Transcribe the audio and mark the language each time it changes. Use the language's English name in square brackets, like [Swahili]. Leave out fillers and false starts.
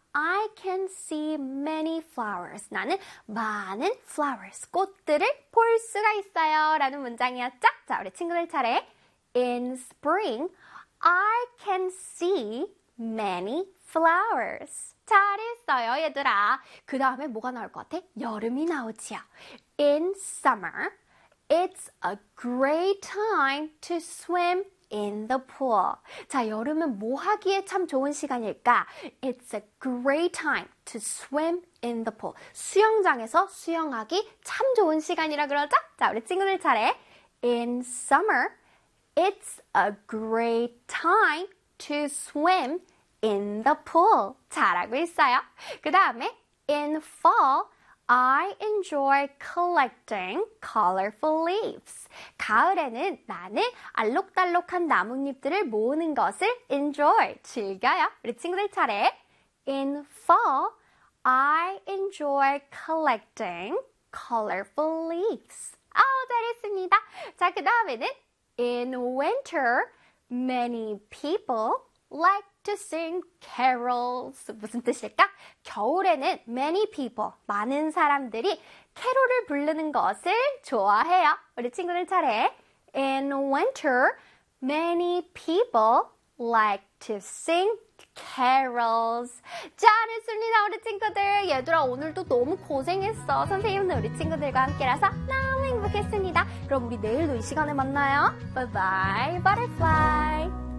[English] I can see many flowers. [Korean] 나는 많은 [English] flowers, 꽃들을 볼 수가 있어요. 라는 문장이었죠? [Korean] 자, 우리 친구들 차례. [English] In spring, I can see many flowers. [Korean] 잘했어요, 얘들아. 그 다음에 뭐가 나올 것 같아? 여름이 나오지요. [English] In summer, it's a great time to swim in the pool. [Korean] 자, 여름은 뭐 하기에 참 좋은 시간일까? [English] It's a great time to swim in the pool. [Korean] 수영장에서 수영하기 참 좋은 시간이라 그러죠? 자, 우리 친구들 차례. [English] In summer, it's a great time to swim in the pool. [Korean] 잘하고 있어요. 그 다음에 [English] in fall, I enjoy collecting colorful leaves. [Korean] 가을에는 나는 알록달록한 나뭇잎들을 모으는 것을 [English] enjoy, [Korean] 즐겨요. 우리 친구들 차례. [English] In fall, I enjoy collecting colorful leaves. [Korean] 아우, 잘했습니다. 자, 그 다음에는 [English] In winter, many people like to sing carols. [Korean] 무슨 뜻일까? 겨울에는 [English] many people, [Korean] 많은 사람들이 캐롤을 부르는 것을 좋아해요. 우리 친구들 차례. [English] in winter, many people like to sing carols. [Korean] 짠 했습니다, 우리 친구들. 얘들아, 오늘도 너무 고생했어. 선생님은 우리 친구들과 함께라서 너무 행복했습니다. 그럼 우리 내일도 이 시간에 만나요. [English] Bye bye, butterfly.